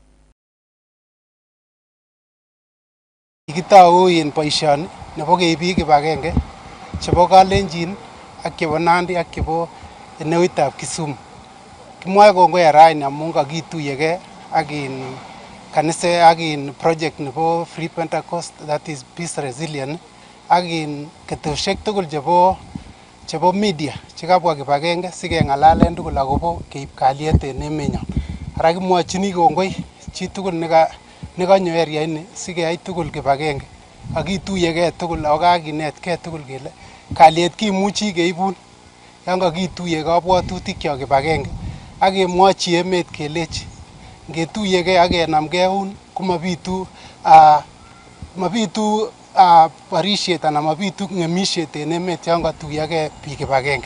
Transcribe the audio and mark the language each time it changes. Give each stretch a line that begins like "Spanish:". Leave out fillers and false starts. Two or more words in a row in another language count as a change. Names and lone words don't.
Kalenjin: Kitau in boisioni nebo keib kibagenge chebo Kalenjin ak chebo Nandi ak chebo eneutab Kisumu. Kimwae kongoi raini amun kakituyege ak in kanisa ak in project nebo Free Pentecost,
English: that is
Kalenjin: Peace Resilient, ak in ketosiek tugul chebo media chekabwa kibagenge sikeng'alalen tugul akobo keib kalyet en emenyon. Ara kimwochini kongoi chi tugul nekanyo area ini sikeyai tugul kibagenge akituyege tugul ak kakinetgei tugul kele kalyet kimuchi keibun yan kakituye kabwatutikyo kibagenge ak kemwochi emet kelechi ngetuyege ak kenamgei eun komabitu barisiet anan mabitu ng'emisiet en emet yan katuyege biik kibagenge.